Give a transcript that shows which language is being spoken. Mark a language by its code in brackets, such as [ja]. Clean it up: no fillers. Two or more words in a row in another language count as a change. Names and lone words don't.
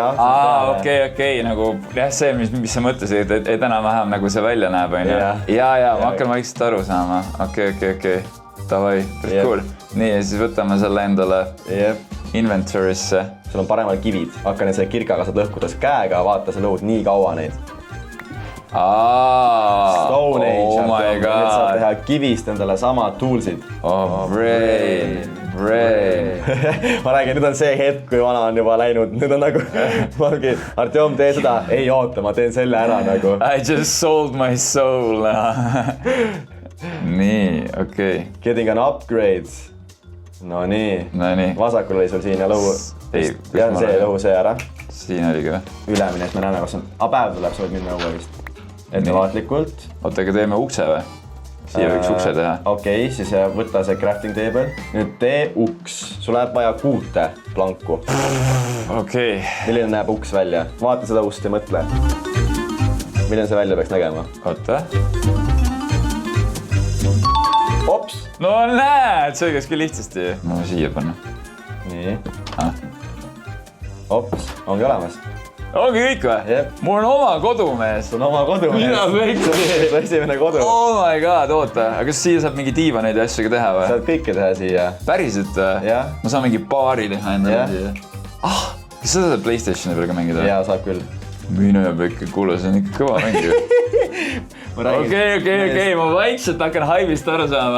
[et] Okei, nagu jah, see, mis sa mõtlesid, et enam-vähem nagu see välja näeb, on ju? Ja, ma hakkan vaikselt aru saama. Okei. Davai, päris cool. Nii, ja siis võtame selle endale inventorisse. Sul on paremal kivid. Hakka neid selle kirkaga saad lõhkudes käega, vaata sa lõhud nii kaua neid. [en] Stone Age. Oh my god. [et] Nüüd saab teha kivist endale samad toolsid. Brain. Ma räägin, nüüd on see hetk, kui vana on juba läinud. Nüüd on nagu, Artjom, tee seda. Ei oota, ma teen selle ära nagu. [en] I just sold my soul. [et] Nii, okei. [en] Getting an upgrade. No nii. [et] Vasakul oli sul siin ja lõhu. Ja see lõhu see ära. Siin oligi või? Ülemine, et me näeme, kas on... Päev tuleb, sa võid minna õue vist. Ettevaatlikult. Oota, aga teeme ukse või? Siia võiks ukse teha. Okei, siis võta see [en] crafting table. [et] Nüüd tee uks. Sul läheb vaja 6 planku. Okei. Milline näeb uks välja? Vaata seda ust ja mõtle. Milline see välja peaks nägema? Oota. Ops! No näed, see käis küll lihtsasti. Ma võin siia panna. Nii. Ops, ongi olemas. Ongi kõik või? Mul on oma kodumees. Sul on oma kodumees. Mida pekki? See on esimene kodu. [en] Oh my god, [et] oota. Aga kas siia saab mingi diivaneid ja asju ka teha või? Saad kõike teha siia. Päriselt või? Ma saan mingi baari teha endale siia. Kas seda saab PlayStationi peal ka mängida? Jaa, saab küll. Mine pekki, kuule, see on ikka kõva mäng ju. Okei, ma vaikselt hakkan haibist aru saama.